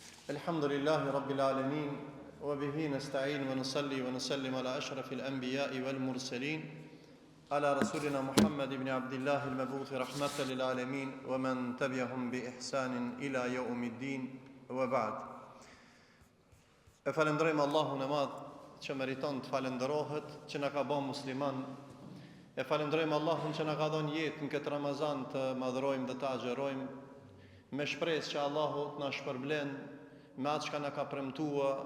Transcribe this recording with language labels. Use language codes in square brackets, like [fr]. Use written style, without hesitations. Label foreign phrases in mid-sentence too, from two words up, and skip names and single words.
[ar] الحمد لله رب العالمين وبه نستعين ونصلي ونسلم على أشرف الأنبياء والمرسلين على رسولنا محمد بن عبد الله المبعوث رحمة للعالمين ومن تبعهم بإحسان إلى يوم الدين وبعد. [sq] Falenderojmë Allahun e Madh që meriton të falenderohet, që na ka bërë musliman. Falenderojmë Allahun që na ka dhënë jetë në këtë Ramazan të madhrojmë dhe të agjerojmë, me shpresë që Allahu të na shpërblen me atë që na ka premtuar.